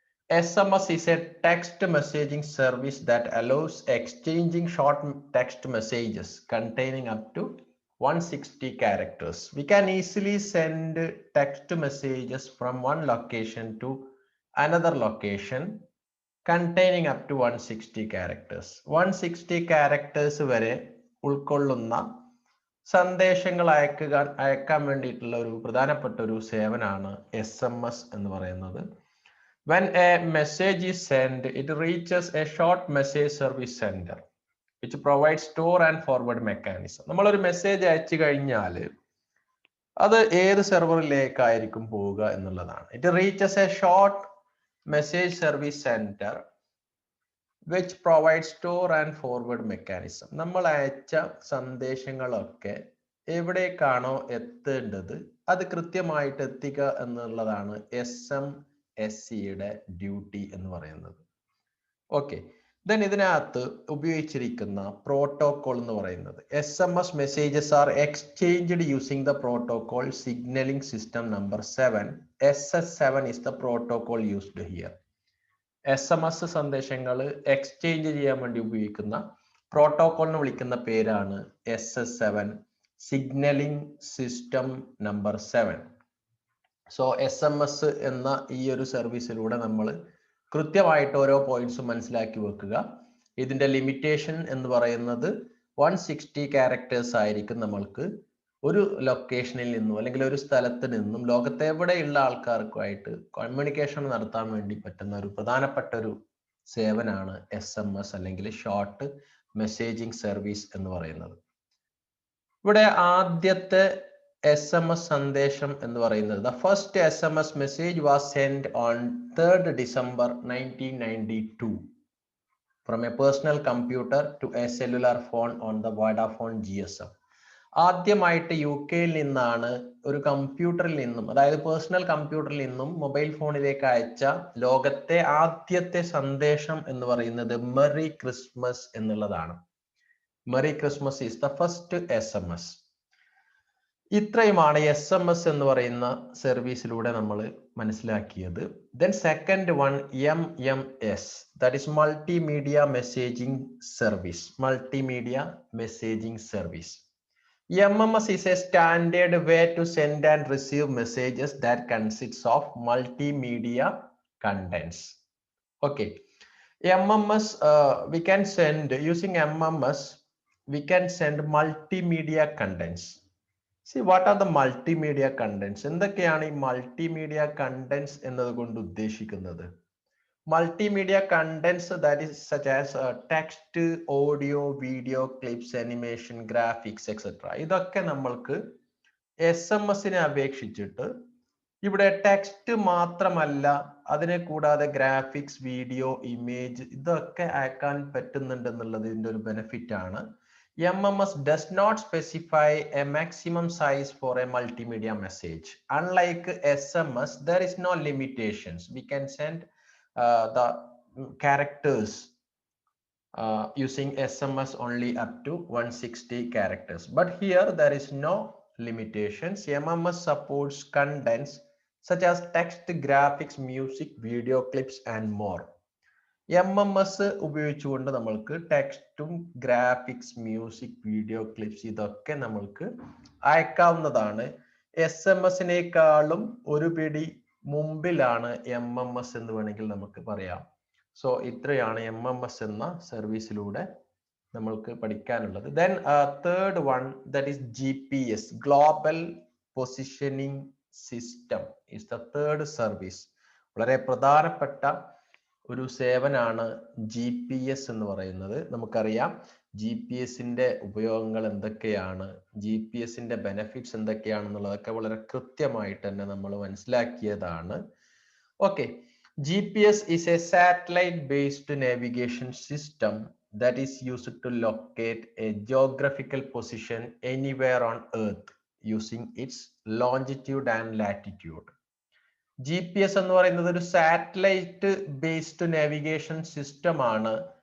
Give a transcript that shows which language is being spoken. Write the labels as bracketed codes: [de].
[en] SMS is a text messaging service that allows exchanging short text messages containing up to 160 characters. We can easily send text messages from one location to another location containing up to 160 characters. [ml] 160 characters വരെ ഉൾക്കൊള്ളുന്ന സന്ദേശങ്ങൾ അയക്കാൻ വേണ്ടിയിട്ടുള്ള ഒരു പ്രധാനപ്പെട്ട ഒരു സേവനമാണ് SMS എന്ന് പറയുന്നത്. [en] When a message is sent, it reaches a short message service center, which provides store and forward mechanism. [ml] നമ്മളൊരു മെസ്സേജ് അയച്ചു കഴിഞ്ഞാൽ അത് ഏത് സെർവറിലേക്കായിരിക്കും പോവുക എന്നുള്ളതാണ്. [en] It reaches a short message service center, which provides store and forward mechanism. [ml] നമ്മൾ അയച്ച സന്ദേശങ്ങളൊക്കെ എവിടേക്കാണോ എത്തേണ്ടത് അത് കൃത്യമായിട്ട് എത്തിക്കുക എന്നുള്ളതാണ് SMSCയുടെ ഡ്യൂട്ടി എന്ന് പറയുന്നത്. [en] okay, then [ml] ഇതിനകത്ത് ഉപയോഗിച്ചിരിക്കുന്ന പ്രോട്ടോകോൾ എന്ന് പറയുന്നത് [en] SMS messages are exchanged using the protocol signalling system number 7. SS7 is the protocol used here. [ml] SMS സന്ദേശങ്ങൾ എക്സ്ചേഞ്ച് ചെയ്യാൻ വേണ്ടി ഉപയോഗിക്കുന്ന പ്രോട്ടോകോളിനെ വിളിക്കുന്ന പേരാണ് SS7, signalling system number 7. So SMS എന്ന ഈ ഒരു സർവീസിലൂടെ നമ്മൾ കൃത്യമായിട്ട് ഓരോ പോയിന്റ്സും മനസ്സിലാക്കി വെക്കുക. ഇതിന്റെ ലിമിറ്റേഷൻ എന്ന് പറയുന്നത് 160 ക്യാരക്ടേഴ്സ് ആയിരിക്കും നമ്മൾക്ക് ഒരു ലൊക്കേഷനിൽ നിന്നും അല്ലെങ്കിൽ ഒരു സ്ഥലത്ത് നിന്നും ലോകത്തെ എവിടെയുള്ള ആൾക്കാർക്കുമായിട്ട് കമ്മ്യൂണിക്കേഷൻ നടത്താൻ വേണ്ടി പറ്റുന്ന ഒരു പ്രധാനപ്പെട്ട ഒരു സേവനമാണ് SMS അല്ലെങ്കിൽ ഷോർട്ട് മെസ്സേജിംഗ് സർവീസ് എന്ന് പറയുന്നത്. ഇവിടെ ആദ്യത്തെ SMS സന്ദേശം എന്ന് പറയുന്നത് [en] the first SMS message was sent on 3rd December 1992 from a personal computer to a cellular phone on the Vodafone GSM. [ml] ആദ്യമായിട്ട് UK-യിൽ നിന്നാണ് ഒരു കമ്പ്യൂട്ടറിൽ നിന്നും, അതായത് പേഴ്സണൽ കമ്പ്യൂട്ടറിൽ നിന്നും മൊബൈൽ ഫോണിലേക്ക് അയച്ച ലോകത്തെ ആദ്യത്തെ സന്ദേശം എന്ന് പറയുന്നത് മെറി ക്രിസ്മസ് എന്നുള്ളതാണ്. [en] Merry Christmas is the first SMS. [ml] ഇത്രയുമാണ് SMS എന്ന് പറയുന്ന സർവീസിലൂടെ നമ്മൾ മനസ്സിലാക്കിയത്. [en] Then second one MMS, that is multimedia messaging service. Multimedia messaging service. MMS is a standard way to send and receive messages that consists of multimedia contents. Okay, MMS, we can send using MMS, we can send multimedia contents. See, what are the multimedia contents? [ml] എന്തൊക്കെയാണ് ഈ multimedia contents എന്നതുകൊണ്ട് ഉദ്ദേശിക്കുന്നത്? [en] Multimedia contents, that is such as text, audio, video, clips, animation, graphics, etc. [ml] ഇതൊക്കെ നമ്മൾക്ക് SMS-നെ അപേക്ഷിച്ചിട്ട് ഇവിടെ text മാത്രമല്ല, അതിനെ കൂടാതെ ഗ്രാഫിക്സ്, വീഡിയോ, ഇമേജ് ഇതൊക്കെ അയക്കാൻ പറ്റുന്നുണ്ടെന്നുള്ളത് ഇതിൻ്റെ ഒരു ബെനിഫിറ്റ് ആണ്. [en] MMS does not specify a maximum size for a multimedia message. Unlike SMS, there is no limitations. We can send the characters using SMS only up to 160 characters. But here there is no limitations. MMS supports contents such as text, graphics, music, video clips and more. [ml] MMS ഉപയോഗിച്ചുകൊണ്ട് നമ്മൾക്ക് ടെക്സ്റ്റും graphics music video clips ഇതൊക്കെ നമ്മൾക്ക് അയക്കാവുന്നതാണ്. SMS-നേക്കാളും ഒരു പിടി മുമ്പിലാണ് MMS എന്ന് വേണമെങ്കിൽ നമുക്ക് പറയാം. സോ ഇത്രയാണ് MMS എന്ന സർവീസിലൂടെ നമ്മൾക്ക് പഠിക്കാനുള്ളത്. [en] Then third one, that is GPS, Global Positioning System is the third service. [ml] വളരെ പ്രധാനപ്പെട്ട ഒരു സേവനാണ് GPS എന്ന് പറയുന്നത്. നമുക്കറിയാം GPS-ന്റെ ഉപയോഗങ്ങൾ എന്തൊക്കെയാണ്, GPS-ന്റെ ബെനിഫിറ്റ്സ് എന്തൊക്കെയാണെന്നുള്ളതൊക്കെ വളരെ കൃത്യമായിട്ട് തന്നെ നമ്മൾ മനസ്സിലാക്കിയതാണ്. [en] Okay, GPS is a satellite-based navigation system that is used to locate a geographical position anywhere on Earth using its longitude and latitude. [ml] GPS എന്ന് പറയുന്നത് ഒരു സാറ്റലൈറ്റ് ബേസ്ഡ് നാവിഗേഷൻ സിസ്റ്റം ആണ്.